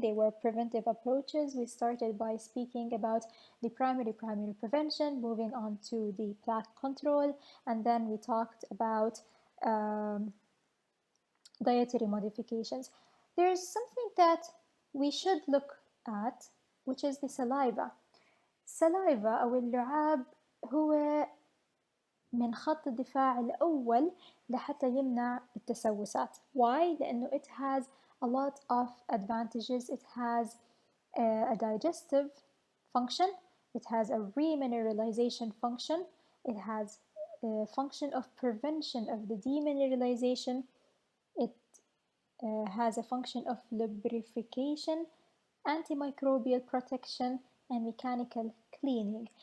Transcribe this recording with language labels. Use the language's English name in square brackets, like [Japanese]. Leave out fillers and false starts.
[English] They were preventive approaches. We started by speaking about the primary prevention, moving on to the plaque control, and then we talked about dietary modifications. There's something that we should look at, which is the saliva. [Arabic] saliva أو اللعاب هو من خط الدفاع الأول لحتى يمنع التسوسات. [English] Why? [Arabic] لأنه [English] it has a lot of advantages. It has a digestive function. It has a remineralization function. It has a function of prevention of the demineralization. It has a function of lubrification, antimicrobial protection, and mechanical cleaning.